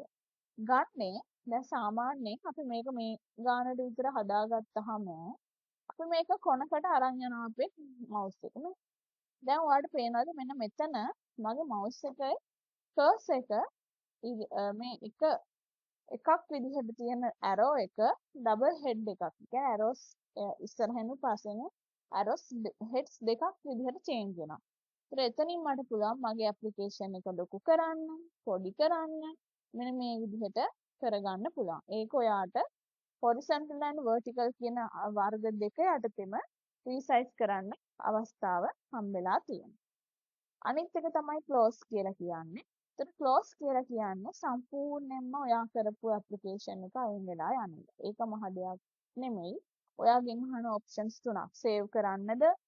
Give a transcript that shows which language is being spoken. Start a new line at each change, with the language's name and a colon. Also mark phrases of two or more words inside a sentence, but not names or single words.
Sinhala: ගන්නේ දැන් සාමාන්‍යයෙන් අපි මේක මේ ගානට විතර හදාගත්තාම අපි මේක කොනකට අරන් යනවා අපේ mouse එක නේ. දැන් ඔයාලට පේනවාද මෙන්න මෙතන මගේ mouse එකේ cursor එක මේ එකක් විදිහට තියෙන arrow එක
English: double head
Sinhala: එකක්. ඒ කියන්නේ arrows ඉස්සරහින් පස්සෙන්
English: arrows heads
Sinhala: දෙකක් විදිහට change වෙනවා. ඒතර එතනින් මට පුළුවන් මගේ application එක ලොකු කරන්න, පොඩි කරන්න මෙන්න මේ විදිහට කරගන්න පුළුවන්. ඒක ඔයාට
English: horizontal and vertical
Sinhala: කියන වර්ග දෙක යටතේම resize කරන්න අවස්ථාව හම්බෙලා තියෙනවා. අනිත් එක තමයි close කියලා කියන්නේ. ඒතර close කියලා කියන්නේ සම්පූර්ණයෙන්ම ඔයා කරපු application එක අයින් වෙලා යන එක. ඒක මහ දෙයක් නෙමෙයි. ඔයාගෙන් අහන options තුනක්. save කරන්නද?